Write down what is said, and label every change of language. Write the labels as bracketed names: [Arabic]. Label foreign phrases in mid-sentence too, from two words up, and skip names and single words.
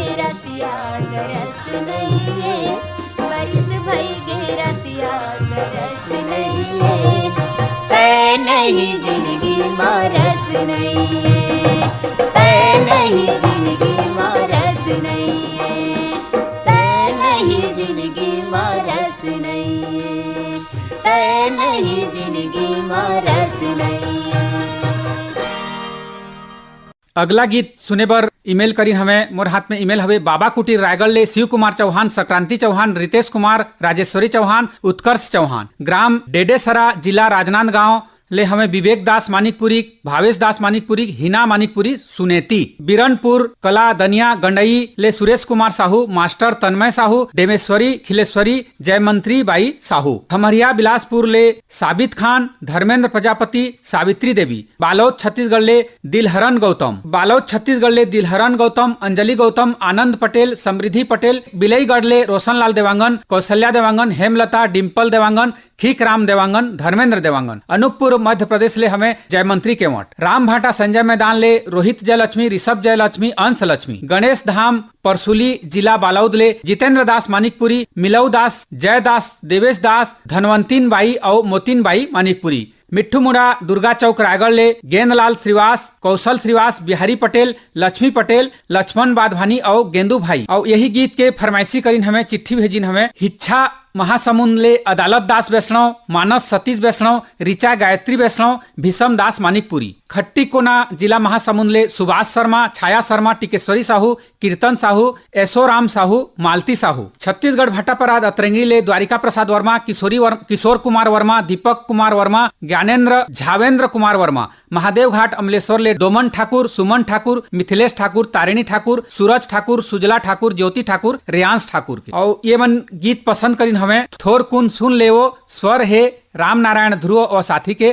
[Chhattisgarhi] रसिया तरस नहीं है, बरिस भई गे रसिया तरस नहीं है, तय नहीं जिंदगी में रस नहीं है, तय नहीं जिंदगी में रस नहीं है, तय नहीं जिंदगी में रस नहीं है, तय नहीं जिंदगी में रस नहीं है। अगला गीत सुने बर ईमेल करीन हमें। मोर हाथ में ईमेल हवे बाबा कुटीर रायगढ़ ले शिव कुमार चौहान, संक्रांति चौहान, रितेश कुमार, राजेश्वरी चौहान, उत्कर्ष चौहान, ग्राम डेडेसरा, जिला राजनांदगांव ले हमें विवेक दास मानिकपुरी, भावेश दास मानिकपुरी, हिना मानिकपुरी, सुनेती बिरनपुर कला दनिया गंडई ले सुरेश कुमार साहू, मास्टर तन्मय साहू, डेमेश्वरी खिलेश्वरी, जयमंत्री बाई साहू, खमरिया बिलासपुर ले साबित खान, धर्मेंद्र प्रजापति, सावित्री देवी, बालोद छत्तीसगढ़ ले दिलहरन गौतम, बालोद छत्तीसगढ़ ले दिलहरन गौतम, अंजलि गौतम, आनंद पटेल, समृद्धि पटेल, बिलईगढ़ ले रोशनलाल देवांगन, कौशल्या देवांगन, हेमलता, डिम्पल देवांगन, खीक राम देवांगन, धर्मेंद्र देवांगन, अनूपपुर मध्य प्रदेश ले हमें जयमंत्री केवट, राम भाटा संजय मैदान ले रोहित जयलक्ष्मी, ऋषभ जयलक्ष्मी, अंश लक्ष्मी, गणेश धाम परसुली जिला बालौद ले जितेंद्र दास मानिकपुरी, मिलऊ दास, जय दास, देवेश दास, धनवंतीन बाई और मोतीन बाई मानिकपुरी, मिट्ठू मुड़ा दुर्गा चौक रायगढ़ ले गेंदलाल श्रीवास, कौशल श्रीवास, बिहारी पटेल, लक्ष्मी पटेल, लक्ष्मण बाधवानी और गेंदू भाई। और यही गीत के फरमाइशी करीन हमें चिट्ठी भेजिन हमें हिच्छा महासमुंद ले अदालत दास वैष्णव, मानस सतीश वैष्णव, ऋचा गायत्री वैष्णव, भीषम दास मानिकपुरी, खट्टी कोना जिला महासमुंद ले सुभाष शर्मा, छाया शर्मा, टिकेश्वरी साहू, कीर्तन साहू, ऐशोराम साहू, मालती साहू, छत्तीसगढ़ भाटापराध अतरंगी ले द्वारिका प्रसाद वर्मा, किशोर कुमार वर्मा, दीपक कुमार वर्मा, ज्ञानेन्द्र झावेंद्र कुमार वर्मा, महादेव घाट अमलेश्वर ले डोमन ठाकुर, सुमन ठाकुर, मिथिलेश ठाकुर, तारिणी ठाकुर, सूरज ठाकुर, सुजला ठाकुर, ज्योति ठाकुर, रेयांश ठाकुर के। और ये मन गीत पसंद करीन हमें थोर कुन सुन लेवो, स्वर है राम नारायण ध्रुव और साथी के।